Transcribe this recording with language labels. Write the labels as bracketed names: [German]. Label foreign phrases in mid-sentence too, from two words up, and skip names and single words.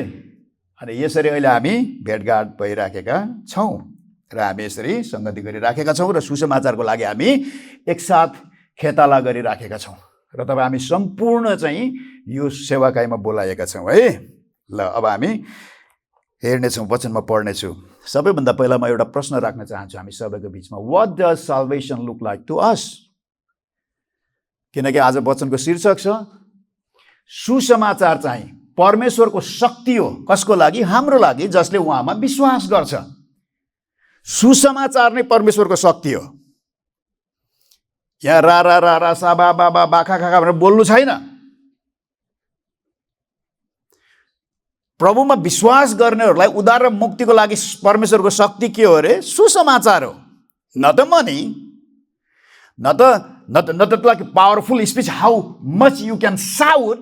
[Nepali] अनि यसरी अहिले हामी भेटघाट भइराखेका छौँ र हामी यसरी संगति गरिराखेका छौँ र सुसमाचारको लागि हामी एकसाथ खेताला गरिराखेका छौँ र तब हामी सम्पूर्ण चाहिँ यो सेवाकाईमा बोलाएका छौँ है। ल अब हामी हेर्नेछौँ, वचनमा पढ्नेछु। सबैभन्दा पहिला म एउटा प्रश्न राख्न चाहन्छु हामी सबैको बिचमा, [English] what does salvation look like to us? [Nepali] किनकि आज वचनको शीर्षक छ सुसमाचार चाहिँ परमेश्वरको शक्ति हो। कसको लागि? हाम्रो लागि जसले उहाँमा विश्वास गर्छ। सुसमाचार नै परमेश्वरको शक्ति हो। यहाँ रा रा रा रा सा बा बा बा बाखा खाखा भनेर बोल्नु छैन। प्रभुमा विश्वास गर्नेहरूलाई उद्धार र मुक्तिको लागि परमेश्वरको शक्ति के हो अरे? सुसमाचार हो। न त [English] मनी, [Nepali] न त [English] like powerful speech, how much you can shout.